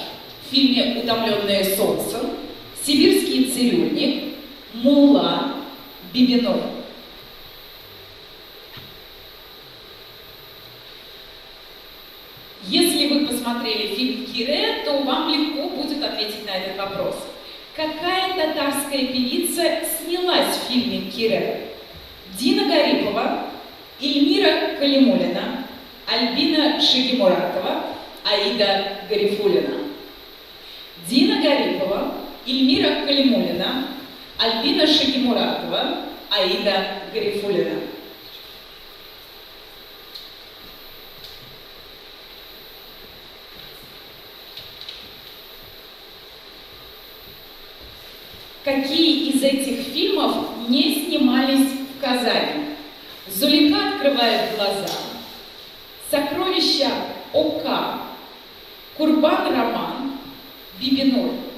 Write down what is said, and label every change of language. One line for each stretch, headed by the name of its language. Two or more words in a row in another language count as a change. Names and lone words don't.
Russian: В фильме «Утомленные солнцем», «Сибирский цирюльник», «Мулла», «Бибиноль». Если вы посмотрели фильм «Кире», то вам легко будет ответить на этот вопрос. Какая татарская певица снялась в фильме «Кире»? Дина Гарипова, Эльмира Калимуллина, Альбина Шагимуратова, Аида Гарифуллина. Дина Гарипова, Эльмира Калимуллина, Альбина Шагимуратова, Аида Гарифуллина. Какие из этих фильмов не снимались в Казани? «Зулейха открывает глаза», «Сокровища Ока», «Курбан роман», «Бибиноль».